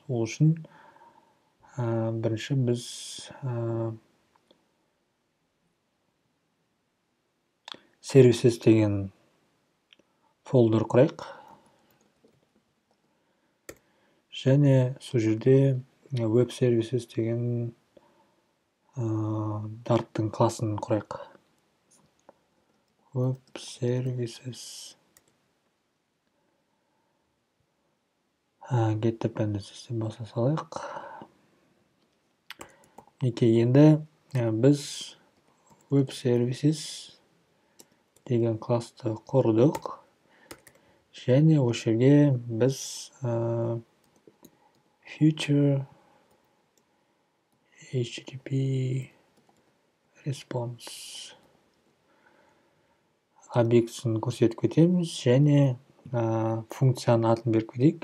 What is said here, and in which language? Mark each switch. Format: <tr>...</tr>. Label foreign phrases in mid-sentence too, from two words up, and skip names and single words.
<kk>Ол үшін бірінші біз services деген фолдер құрайық. Және сол жерде</kk> <en>web services</en> <kk>деген Dart'тың класын құрайық.</kk> <en>Web services get dependencies</en> <kk>деп баса салайық. Енді біз</kk> <en>web services</en> <kk>деген класты құрдық. Және осы жерге біз</kk> <en>future HTTP response</en> <kk>объектісін көрсетіп кетеміз және функцияның атын беріп кетейік.</kk>